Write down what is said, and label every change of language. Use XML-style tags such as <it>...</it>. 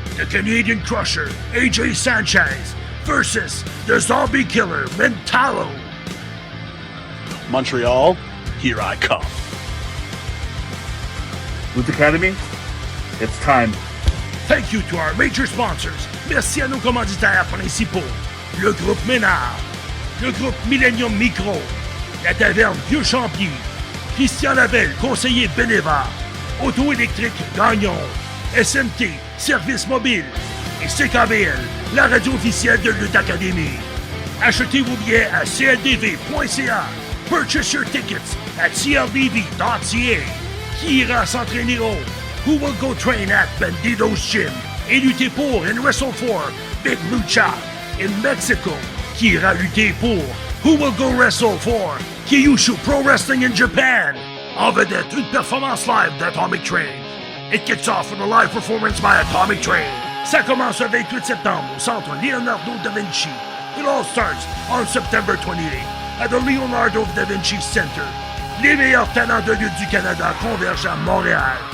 <en>The Canadian Crusher, AJ Sanchez, versus the Zombie Killer, Mentalo. Montreal, here I come. Lucha Academy, it's time. Thank you to our major sponsors.</en> <fr>Merci à nos commanditaires principaux. Le groupe Ménard, le groupe Millennium Micro, la taverne Vieux Champier, Christian Labelle, conseiller Beneva, Auto électrique Gagnon, SMT, Service Mobile et CKBL, la radio officielle de Lutte Academy. Achetez vos billets à cldv.ca.</fr> <en>Purchase your tickets at cldv.ca.</en> <fr>Qui ira s'entraîner au?</fr> <en>Who will go train at Bandido's Gym</en> <fr>et lutter pour</fr> <en>and wrestle for Big Lucha in Mexico?</en> <fr>Qui ira lutter pour?</fr> <en>Who will go wrestle for Kyushu Pro Wrestling in Japan?</en> <fr>En vedette, une performance live d'Atomic Train.</fr> <en>It kicks off with a live performance by Atomic Train.</en> <fr>Ça commence le 28 septembre au centre Leonardo da Vinci.</fr> <en>It all starts on September 28th at the Leonardo da Vinci Center.</en> <fr>Les meilleurs talents de lutte du Canada convergent à Montréal.</fr>